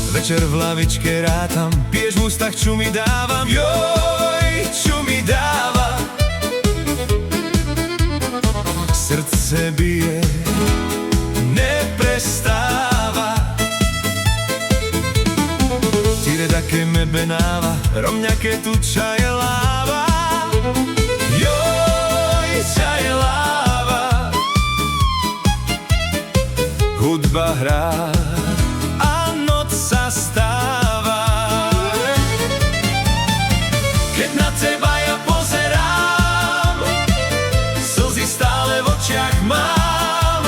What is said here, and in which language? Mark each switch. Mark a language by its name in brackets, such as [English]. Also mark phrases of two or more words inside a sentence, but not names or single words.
[Slovak] Večer v lavičke rátam, piješ v ústach, čo mi dávam. Joj, čo mi dáva. Srdce bije, neprestáva. [Romany] Tire da che me benava, romňa che tu čaje láva. Joj, čaje láva. [Slovak] Hudba hrá a noc sa stáva. Keď na teba ja pozerám, slzy stále v očiach mám.